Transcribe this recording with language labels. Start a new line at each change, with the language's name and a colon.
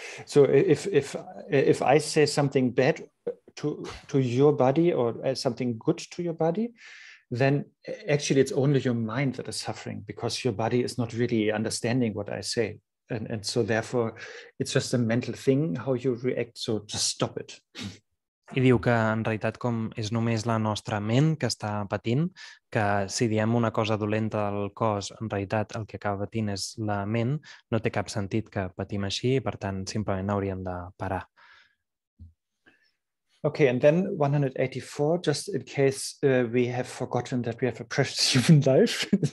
English: So if I say something bad to your body or something good to your body, then actually it's only your mind that is suffering, because your body is not really understanding what I say. and so therefore it's just a mental thing how you react, so just stop it.
Catalan: I diu que en realitat com és només la nostra ment que està patint, que si diem una cosa dolenta del cos, en realitat el que acaba patint és la ment, no té cap sentit que patim així i per tant simplement hauríem de parar.
English: Okay, and then 184, just in case we have forgotten that we have a precious human life.